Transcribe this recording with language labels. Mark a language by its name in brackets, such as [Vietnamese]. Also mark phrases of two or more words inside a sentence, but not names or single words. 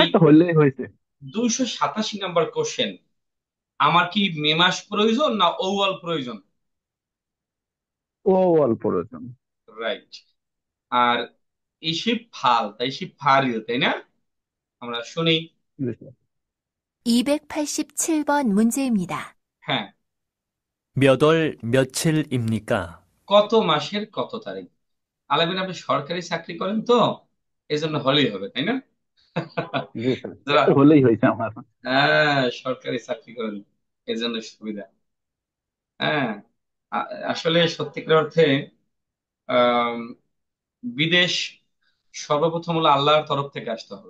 [Bangla] একটা হলেই হয়েছে। 287 নাম্বার কোশ্চেন, আমার কি মে মাস প্রয়োজন না ওভাল প্রয়োজন? ও অল্প রয়েছেন। রাইট। আর [Korean] 이십 팔, [Bangla] তাই [Korean] 이십 팔일, [Bangla] তাই না? আমরা শুনি। [Korean] 287번 문제입니다. [Bangla] হ্যাঁ, [Korean] 몇 월 며칠입니까? [Bangla] কত মাসের কত তারিখ। আলামিন, আপনি সরকারি চাকরি করেন তো, এই জন্য হলেই হবে, তাই না? জি স্যার, যারা একটু হলেই হয়েছে আমার। হ্যাঁ সরকারি চাকরি করেন, এই জন্য সুবিধা। হ্যাঁ, আসলে সত্যিকার অর্থে আম, বিদেশ সর্বপ্রথম হলো আল্লাহর তরফ থেকে আসতে হবে।